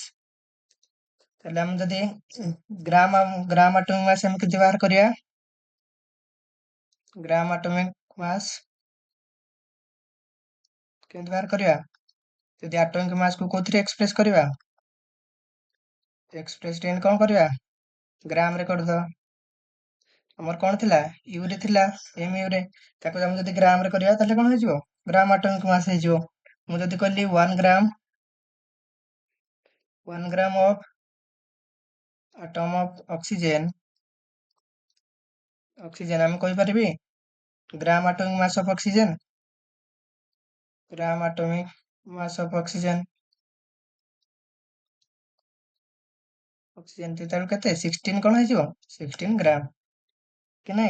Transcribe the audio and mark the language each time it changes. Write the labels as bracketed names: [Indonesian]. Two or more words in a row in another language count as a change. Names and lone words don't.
[Odia] ତାହେଲେ ଆମେ ଯଦି [English] gram atomic mass [Odia] ଆମେ କେମିତି ବାହାର କରିବା, [English] gram atomic mass [Odia] କେମିତି ବାହାର କରିବା, ଯଦି [English] atomic mass [Odia] କୁ କୋଉଥିରେ ଏକ୍ସପ୍ରେସ କରିବା, ଏକ୍ସପ୍ରେସ କଣ କରିବା ଗ୍ରାମ ରେ କରିଦବା। ଆମର କଣ ଥିଲା ୟୁ ରେ ଥିଲା, ଏମ ୟୁ ରେ, ତାକୁ ଆମେ ଯଦି ଗ୍ରାମ ରେ କରିବା ତାହେଲେ କଣ ହେଇଯିବ [English] gram atomic mass [Odia] ହେଇଯିବ। ମୁଁ ଯଦି କହିଲି 1 [English] gram of atom of oxygen [Odia] ଆମେ କହିପାରିବି [English] gram atomic mass of oxygen, gram atomic mass of oxygen [Odia] ଯେତେବେଳେ କେତେ 16 କଣ ହେଇଯିବ 16 ଗ୍ରାମ କି ନାଇଁ।